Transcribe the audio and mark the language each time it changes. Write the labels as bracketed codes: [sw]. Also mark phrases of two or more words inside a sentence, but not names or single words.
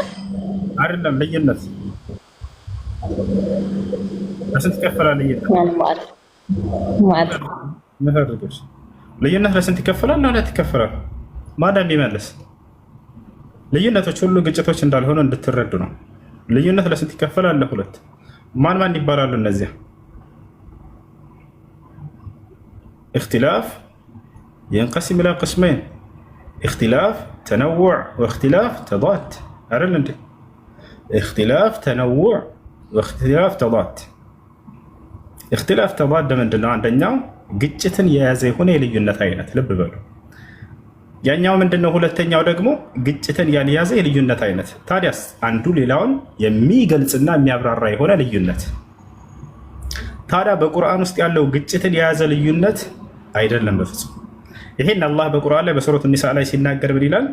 [am] አይደለም። ልዩነት ለስንት ይከፈላል? ልዩነት ለስንት ይከፈላል? ለሁለት ይከፈላል። ማን የሚመልስ? ልዩነቶች ሁሉ ግጭቶች እንዳልሆነ እንድትረዱ ነው። ልዩነት ለስንት ይከፈላል? ለሁለት። ማን ይባላሉ እነዚያ? [ar] اختلاف ينقسم الى قسمين اختلاف تنوع واختلاف تضاد [am] አይደል እንዴ? [ar] اختلاف تنوع واختلاف تضاد اختلاف تضاد ምንድነው? [am] አንደኛው ግጭትን የያዘ የሆነ የልዩነት አይነት ልብ በሉ። ያኛው ምንድነው? ሁለተኛው ደግሞ ግጭትን ያልያዘ የልዩነት አይነት። ታዲያስ አንዱ ሌላውን የሚገልጽና የሚያብራራ የሆነ ልዩነት። ታዲያ በቁርአን ውስጥ ያለው ግጭትን የያዘ ልዩነት አይደለም በፍጹም። ይሄን አላህ በቁርአን ላይ በሱረት ኒሳ ላይ ሲናገር ምን ይላል?